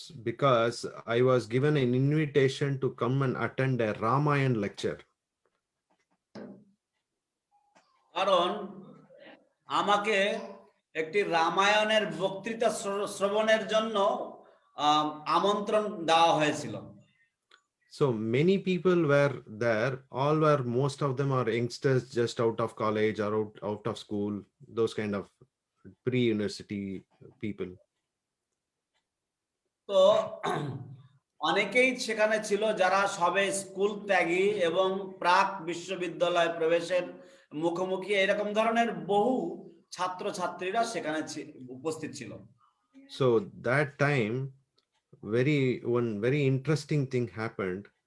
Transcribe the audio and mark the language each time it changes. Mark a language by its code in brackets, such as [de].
[en] Because I was given an invitation to come and attend a Ramayana lecture. [bn] কারণ আমাকে একটি রামায়ণের বক্তৃতা শ্রবণের জন্য আমন্ত্রণ দেওয়া হয়েছিল। [en] So many people were there. Most of them are youngsters just out of college or out of school, those kind of pre-university people. [bn] তো অনেকেই সেখানে ছিল যারা সবে স্কুল ত্যাগী এবং প্রাক বিশ্ববিদ্যালয় প্রবেশের মুখোমুখি, এরকম ধরনের বহু ছাত্রছাত্রীরা সেখানে উপস্থিত ছিল। [en] So that time, one very interesting thing happened.